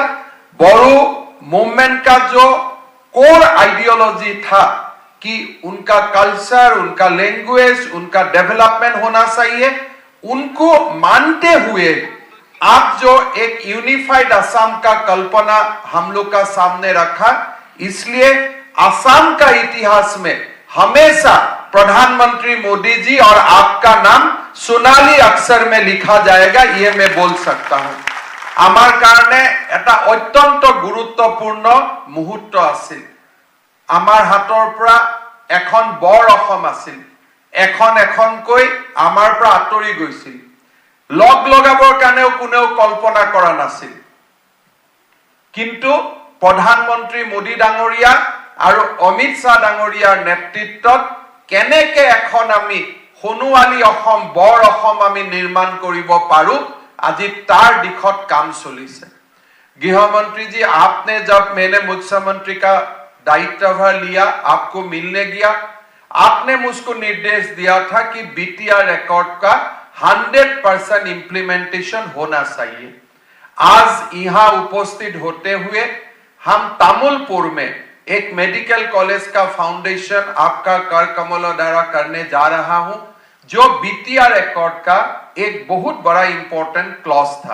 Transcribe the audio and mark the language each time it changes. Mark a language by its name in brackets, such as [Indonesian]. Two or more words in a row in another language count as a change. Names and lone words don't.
[Hindi] बोडो मूवमेंट का जो [English] core ideology [Hindi] था कि उनका कल्चर, उनका लैंग्वेज, उनका डेवलपमेंट होना चाहिए, उनको मानते हुए आप जो एक यूनिफाइड असम का कल्पना हम लोग का सामने रखा, इसलिए असम का इतिहास में हमेशा प्रधानमंत्री मोदी जी और आपका नाम सोनाली अक्षर में लिखा जाएगा, ये मैं बोल सकता हूं। [Assamese] আমাৰ কাৰণে এটা অত্যন্ত গুৰুত্বপূৰ্ণ মুহূৰ্ত আছিল। আমাৰ হাতৰ পৰা এখন বৰ অসম আছিল, এখন এখনকৈ আমাৰ পৰা আঁতৰি গৈছিল। লগ লগাবৰ কাৰণেও কোনেও কল্পনা কৰা নাছিল, কিন্তু প্ৰধানমন্ত্ৰী মোদী ডাঙৰীয়া আৰু অমিত শাহ ডাঙৰীয়াৰ নেতৃত্বত কেনেকে এখন আমি সোণোৱালী অসম, বৰ অসম আমি নিৰ্মাণ কৰিব পাৰো, আজি তাৰ দিশত কাম চলিছে। [Hindi] गृह मंत्री जी, आपने जब मैंने मुख्यमंत्री का दायित्वभार लिया, आपको मिलने गया, आपने मुझको निर्देश दिया था कि BTR एकॉर्ड का 100% इंप्लीमेंटेशन होना चाहिए। आज यहां उपस्थित होते हुए हम तामुलपुर में एक [English] medical college [Hindi] का फाउंडेशन आपका कर कमल द्वारा करने जा रहा हूं, जो BTR एकॉर्ड का एक बहुत बड़ा [English] important clause [Hindi] था।